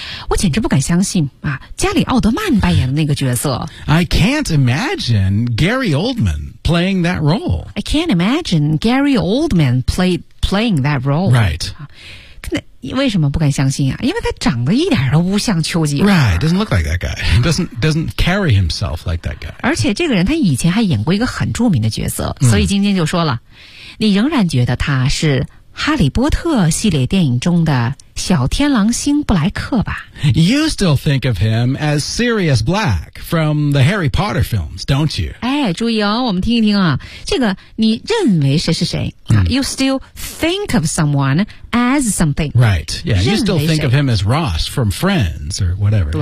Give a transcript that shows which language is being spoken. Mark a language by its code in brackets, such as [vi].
[zh] 我简直不敢相信、啊、加里奥德曼扮演的那个角色 [en] I can't imagine Gary Oldman playing that role I can't imagine Gary Oldman playing that role Right、 [zh] 啊为什么不敢相信啊？因为他长得一点都不像丘吉尔。 [en] Right, doesn't look like that guy. Doesn't carry himself like that guy. [zh] 而且这个人他以前还演过一个很著名的角色、嗯、所以晶晶就说了你仍然觉得他是哈利波特系列电影中的小天狼星布莱克吧 [en] You still think of him as Sirius Black from the Harry Potter films, don't you? [zh] 哎，注意哦，我们听一听啊，这个你认为谁是谁、嗯、 [en] You still think of someone as something Right, yeah, you still think of him as Ross from Friends or whatever